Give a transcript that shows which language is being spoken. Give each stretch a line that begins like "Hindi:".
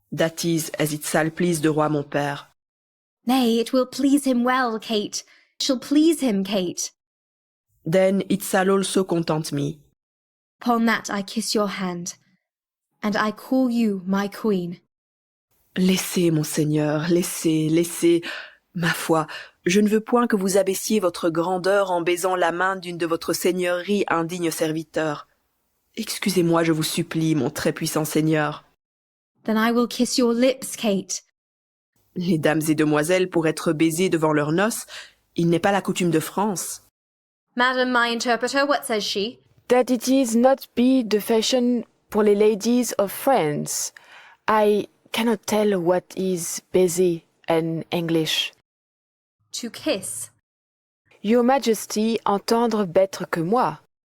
English: That is, as it shall please the roi mon père. Nay, it will please him well, Kate. It shall please him, Kate. Then it shall also content me. Upon that I kiss your hand, and I call you my queen.
French: Laissez, monseigneur, laissez, laissez. Ma foi, je ne veux point que vous abaissiez votre grandeur en baisant la main d'une de votre seigneurie indigne serviteur. Excusez-moi, je vous supplie, mon très puissant seigneur.
English: Then I will kiss your lips, Kate.
French: Les dames et demoiselles, pour être baisées devant leurs noces, il n'est pas la coutume de France.
English: Madam, my interpreter, what says she? That it is not be the fashion pour les ladies of France. I cannot tell what is baiser in English. To kiss. Your Majesty entendre better que moi.